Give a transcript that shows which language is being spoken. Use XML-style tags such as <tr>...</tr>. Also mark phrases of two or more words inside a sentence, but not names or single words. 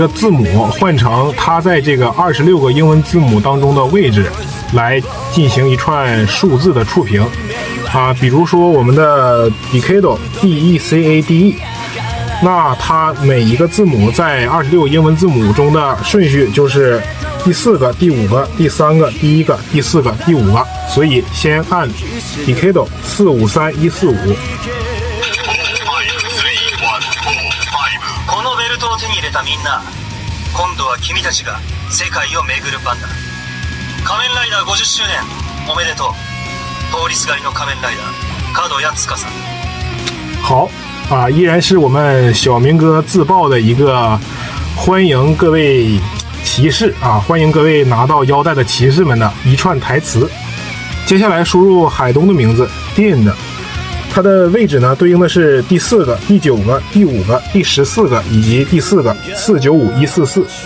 <zh>字母换成它在这个26个英文字母当中的位置，来进行一串数字的触屏比如说我们的 Decade DECADE， 那它每一个字母在26个英文字母中的顺序就是第4个、第5个、第3个、第1个、第4个、第5个，所以先按 Decade 453145。</zh> <ja>このベルトを手に入れたみんな、今度は君たちが世界を巡る番だ。仮面ライダー50周年おめでとう。通りすがりの仮面ライダー角谷司。</ja> <zh>好依然是我们小明哥自曝的一个欢迎各位骑士欢迎各位拿到腰带的骑士们的一串台词。接下来输入海东的名字 Din，它的位置呢对应的是第4个、第9个、第5个、第14个以及第4个495144。</zh>